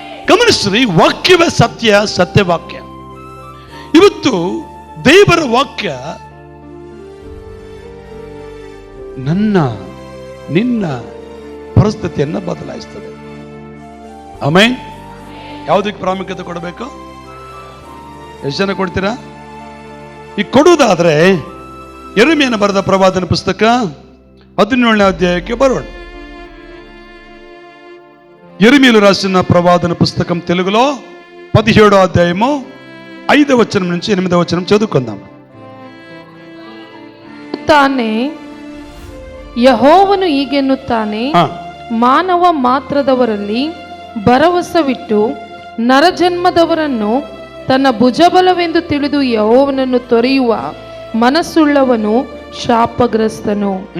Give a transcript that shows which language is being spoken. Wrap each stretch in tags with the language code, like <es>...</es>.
<kn>ಗಮನಿಸ್ರಿ, ವಾಕ್ಯವೇ ಸತ್ಯ, ಸತ್ಯವಾಕ್ಯ. ಇವತ್ತು ದೇವರ ವಾಕ್ಯ ನನ್ನ ನಿನ್ನ ಪರಿಸ್ಥಿತಿಯನ್ನ ಬದಲಾಯಿಸ್ತದೆ. ಆಮೇನ್. ಯಾವುದಕ್ಕೆ ಪ್ರಾಮುಖ್ಯತೆ ಕೊಡಬೇಕು? ಎಷ್ಟು ಜನ ಕೊಡ್ತೀರಾ? ಈ ಕೊಡುವುದಾದ್ರೆ ಯೆರೆಮೀಯನ ಬರೆದ ಪ್ರವಾದನ ಪುಸ್ತಕ 17ನೇ అధ్యాయಕ್ಕೆ బరోణ.</kn> <te>యెరెమీయలు రాసిన ప్రవాదన పుస్తకం తెలుగులో 17వ అధ్యాయము 5వ వచనం నుంచి 8వ వచనం చదువుకుందాం.</te> <kn>ತಾನೇ ಯೆಹೋವನು ಹೀಗೆನ್ನುತ್ತಾನೆ, ಮಾನವ ಮಾತ್ರದವರಲ್ಲಿ ಭರವಸವಿಟ್ಟು ನರಜನ್ಮದವರನ್ನು ತನ್ನ ಭುಜಬಲವೆಂದು ತಿಳಿದು ಯೆಹೋವನನ್ನು ತೊರೆಯುವ ಮನಸ್ಸುಳ್ಳವನು ಶಾಪಗ್ರಸ್ತನು.</kn>